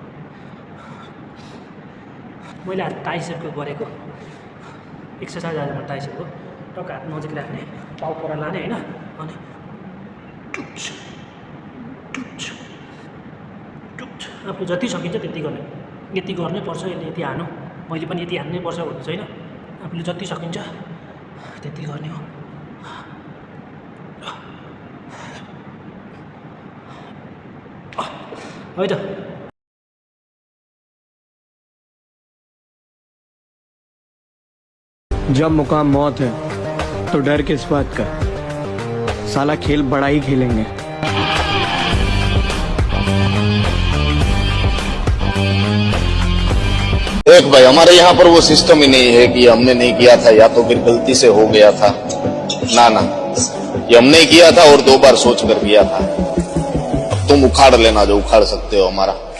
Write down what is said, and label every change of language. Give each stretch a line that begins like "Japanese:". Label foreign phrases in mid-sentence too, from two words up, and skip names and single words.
Nepali: मैले आज टाइसेपको गरेको एक्सर्साइज आज म टाइसेपको टक्क हात नजिक राख्ने पाउ पर लाने होइन अनि आफू जति सकिन्छ त्यति गर्ने यति गर्नै पर्छ यसले यति हानु मैले पनि यति हान्नै पर्छ भन्ने छैन आफूले जति सकिन्छ त्यति गर्ने हो है त
Hindi: जब मुकाम मौत है तो डर किस बात का साला खेल बड़ा ही खेलेंगे देख भाई हमारे यहाँ पर वो सिस्टम ही नहीं है कि हमने नहीं किया था या तो फिर गलती से हो गया था ना ये हमने किया था और 2 बार सोच कर किया था तुम उखाड़ लेना जो उखाड़ सकते हो हमारा